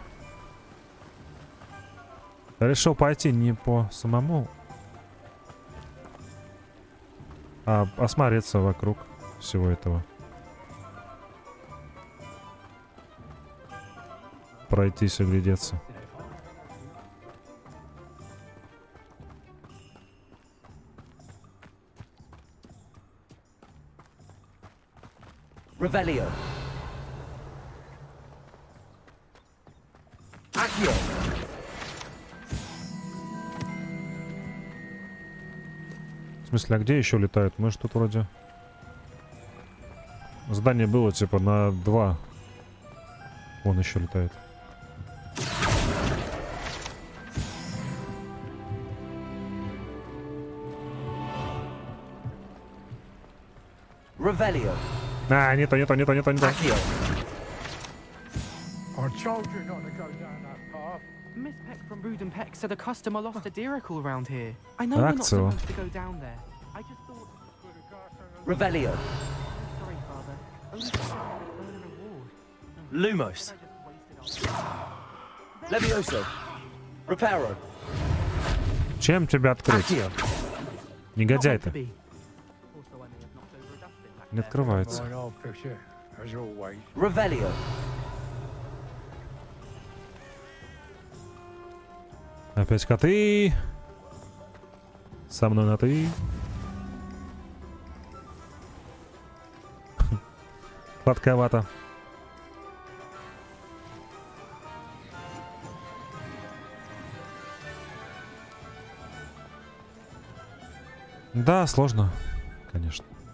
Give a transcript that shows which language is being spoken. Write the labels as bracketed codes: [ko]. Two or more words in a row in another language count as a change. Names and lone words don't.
[ru] Я решил пойти не по самому, а осмотреться вокруг всего этого. Пройтись и глядеться. Revelio. Accio. В смысле, а где еще летают? Мы же тут вроде... Здание было типа на 2. Вон еще летает. Revelio. А, не то. Accio. [en] I told you not to go down that path. Miss Peck from Brood and Peck said a customer lost a deeracle around here. I know we're not Accio. supposed to go down there. I just thought... Revelio. Sorry, Father. Only to earn a reward. Lumos. Levioso. Reparo. [ru] Чем тебя открыть? Негодяй ты. Не открывается. [en] Right, I'll fix it, as always. [ru] Revelio. Опять коты. Со мной на ты. Сладковато. Да, сложно, конечно.